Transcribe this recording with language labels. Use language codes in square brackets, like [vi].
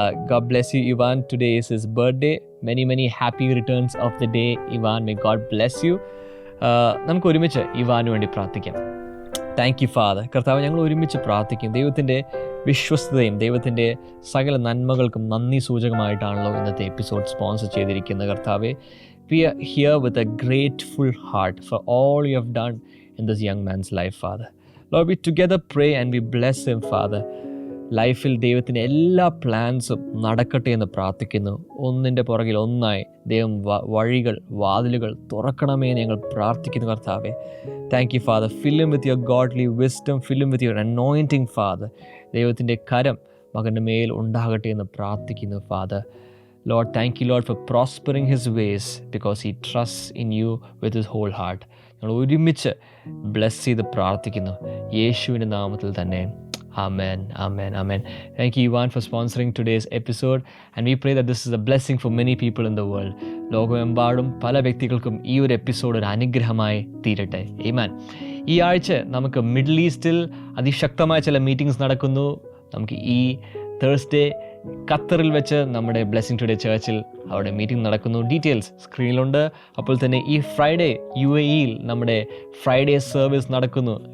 [en] God bless you, Ivan. Today is his birthday. Many happy returns of the day, Ivan. May God bless you. [ml] നമുക്ക് ഒരുമിച്ച് Ivan വേണ്ടി പ്രാർത്ഥിക്കാം. [en] Thank you father. [ml] കർത്താവ്, ഞങ്ങൾ ഒരുമിച്ച് പ്രാർത്ഥിക്കും. ദൈവത്തിൻ്റെ വിശ്വസ്തതയും ദൈവത്തിൻ്റെ സകല നന്മകൾക്കും നന്ദി സൂചകമായിട്ടാണല്ലോ ഇന്നത്തെ എപ്പിസോഡ് സ്പോൺസർ ചെയ്തിരിക്കുന്നത്. [en] കർത്താവെ, we are here with a grateful heart for all you have done in this young man's life, Father. Lord, we together pray and we bless him, Father. [ml] ലൈഫിൽ ദൈവത്തിൻ്റെ എല്ലാ പ്ലാൻസും നടക്കട്ടെ എന്ന് പ്രാർത്ഥിക്കുന്നു. ഒന്നിൻ്റെ പുറകിൽ ഒന്നായി ദൈവം വഴികൾ, വാതിലുകൾ തുറക്കണമേ എന്ന് ഞങ്ങൾ പ്രാർത്ഥിക്കുന്നു. [en] കർത്താവെ, thank you father. Fill him with your godly wisdom, fill him with your anointing father. [ml] ദൈവത്തിൻ്റെ കരം മകൻ്റെ മേൽ ഉണ്ടാകട്ടെ എന്ന് പ്രാർത്ഥിക്കുന്നു father. [en] Lord, thank you, Lord, for prospering his ways because he trusts in you with his whole heart. [ml] ഞങ്ങൾ ഒരുമിച്ച് bless ചെയ്ത് പ്രാർത്ഥിക്കുന്നു യേശുവിൻ്റെ നാമത്തിൽ തന്നെ. [en] Amen, amen, amen. Thank you, Ivan, for sponsoring today's episode. And we pray that this is a blessing for many people in the world. [ml] ലോകമെമ്പാടും പല വ്യക്തികൾക്കും ഈ ഒരു എപ്പിസോഡ് ഒരു അനുഗ്രഹമായി തീരട്ടെ. ആമേൻ. ഈ ആഴ്ച നമുക്ക് മിഡിൽ ഈസ്റ്റിൽ അതിശക്തമായ ചില മീറ്റിംഗ്സ് നടക്കുന്നു. നമുക്ക് ഈ തേഴ്സ്ഡേ ഖത്തറിൽ വെച്ച് നമ്മുടെ ബ്ലെസ്സിംഗ് ടുഡേ ചർച്ചിൽ അവിടെ മീറ്റിംഗ് നടക്കുന്നു. ഡീറ്റെയിൽസ് സ്ക്രീനിലുണ്ട്. അപ്പോൾ തന്നെ ഈ ഫ്രൈഡേ UAEയിൽ നമ്മുടെ ഫ്രൈഡേ സർവീസ് നടക്കുന്നു.